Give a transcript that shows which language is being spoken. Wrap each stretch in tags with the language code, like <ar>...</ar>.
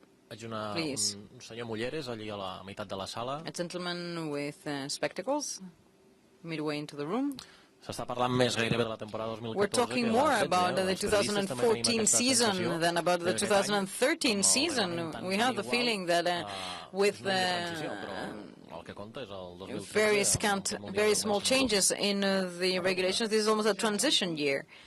<ca>Veig un senyor amb ulleres allí a la meitat de la sala.</ca> <en>A gentleman with spectacles, midway into the room.</en> <ca>S'està parlant més gairebé de la temporada 2014.</ca> <en>We're talking more about the 2014 season than about the 2013 season. We have the feeling that with very small changes in the regulations, this is almost a transition year.</en>